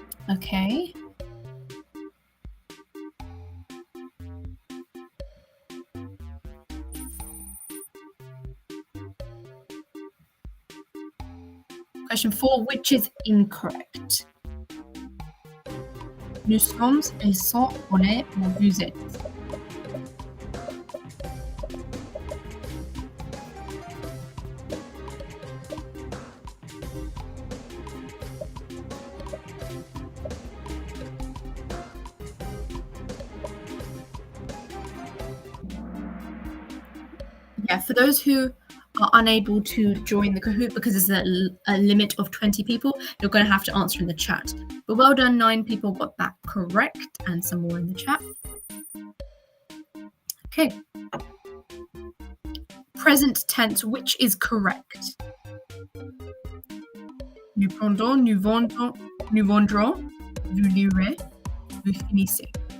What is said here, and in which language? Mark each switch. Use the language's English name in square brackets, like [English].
[English] Okay. Question 4, which is incorrect? [French] Nous sommes, ils sont, on est, ou vous êtes. [English] Yeah, for those who are unable to join the Kahoot because there's a limit of 20 people, you're going to have to answer in the chat. But well done, 9 people got that correct, and some more in the chat. Okay. Present tense, which is correct? [French] Nous prendrons, nous vendrons, vous lirez, vous finissez.